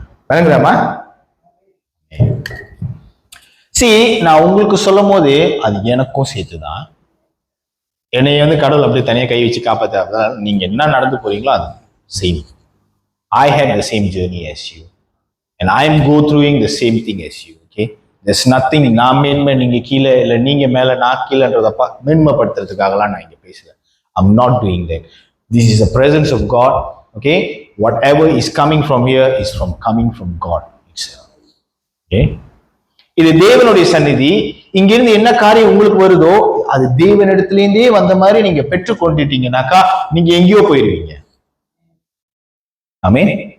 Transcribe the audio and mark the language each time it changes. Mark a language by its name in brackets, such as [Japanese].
[Tamil] வேணுங்கிறாமா? நான் உங்களுக்கு சொல்லும் போது அது எனக்கும் சேர்த்துதான். என்னைய கடவுள் அப்படியே தனியா கை வச்சு காப்பாற்ற, நீங்க என்ன நடந்து போறீங்களோ அது same. [English] I had the same journey as you and I am go through the same thing as you. Okay, there's nothing [Tamil] நான் மேன்மை நீங்க கீழே இல்ல நீங்க மேல நான் கீழேன்றதப்பா மேன்மைப்படுத்துறதுக்காகலாம் நான் இங்க பேசுறேன். [English] I'm not doing that. This is the presence of God. Okay, whatever is coming from here is coming from God itself. [Tamil] Okay, இது தேவனுடைய சந்நிதி. இங்கிருந்து என்ன காரியம் உங்களுக்கு வருதோ அது தேவனிடத்திலேருந்தே வந்த மாதிரி நீங்க பெற்றுக் கொண்டுட்டீங்கன்னாக்கா நீங்க எங்கேயோ போயிருவீங்க. ஆமென்.